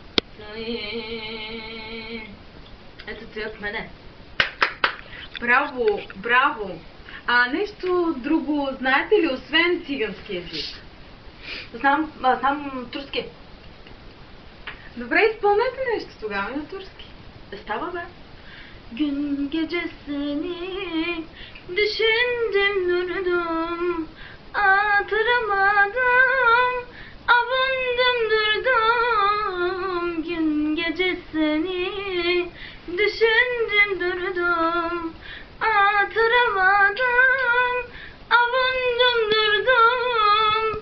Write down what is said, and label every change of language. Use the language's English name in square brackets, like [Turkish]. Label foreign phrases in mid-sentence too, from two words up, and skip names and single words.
[Bulgarian] Ето ти от мене. Браво! Нещо друго знаете ли, освен цигански език? Знам турски. Добре, изпълнете нещо тогава на турски. Става бе. [Turkish] Gün gecesini düşündüm durdum, hatırlamadım, avundım durdum. Gün gecesini düşündüm durdum, hatırlamadım, avundum durdum.